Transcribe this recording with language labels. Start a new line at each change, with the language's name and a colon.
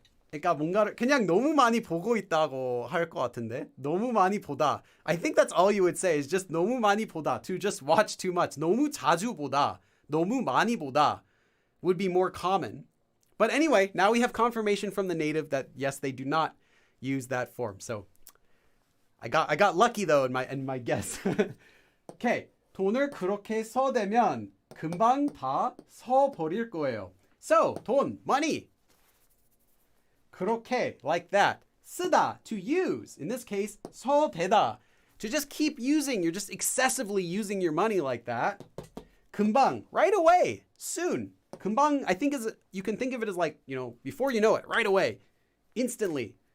Korean: 그러니까 뭔가를 그냥 너무 많이 보고 있다고 할 것 같은데 너무 많이 보다.
English: I think that's all you would say is just
Korean: 너무 많이 보다.
English: To just watch too much.
Korean: 너무 자주 보다. 너무 많이 보다.
English: Would be more common. But anyway, now we have confirmation from the native that yes, they do not use that form. So I got lucky though in my guess. Okay.
Korean: 돈을 그렇게 써대면 금방 다 써버릴 거예요.
English: So,
Korean: 돈,
English: money.
Korean: 그렇게,
English: like that.
Korean: 쓰다,
English: to use. In this case,
Korean: 써대다.
English: To just keep using. You're just excessively using your money like that.
Korean: 금방,
English: right away, soon. 금방, I think you can think of it as like, before you know it, right away, instantly.